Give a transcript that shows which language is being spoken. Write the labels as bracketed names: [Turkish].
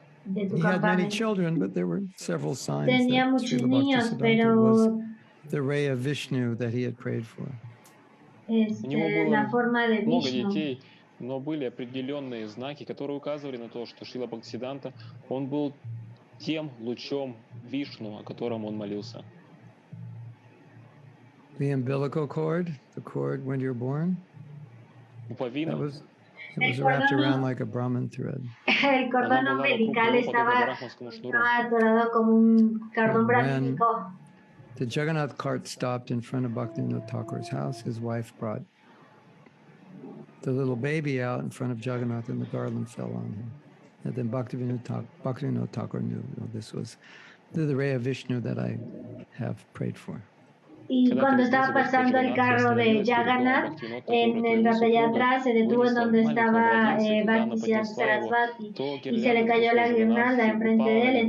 [English] And he had many children, but there were several signs that Srila Bhaktisiddhanta was the ray of Vishnu that he had prayed for. [Russian] У него было много детей, но были определенные знаки, которые указывали на то, что Шрила Бхактисиддханта, он был тем лучом Вишну, о котором он молился. [English] The umbilical cord, the cord when you're born, [Russian] Пуповина. [English] It was wrapped around like a Brahman thread. [Spanish] El cordón umbilical estaba atorado como un cordón brahmínico. [English] The Jagannath cart stopped in front of Bhaktivinoda Thakur's house. His wife brought the little baby out in front of Jagannath, and the garland fell on him. And then Bhaktivinoda Thakur knew, this was the ray of Vishnu that I have prayed for. [Spanish] Y cuando estaba pasando el carro de Jagannath, en la de allá atrás se detuvo en donde estaba Bhaktisiddhanta Sarasvati y se le cayó la guirnalda enfrente de él.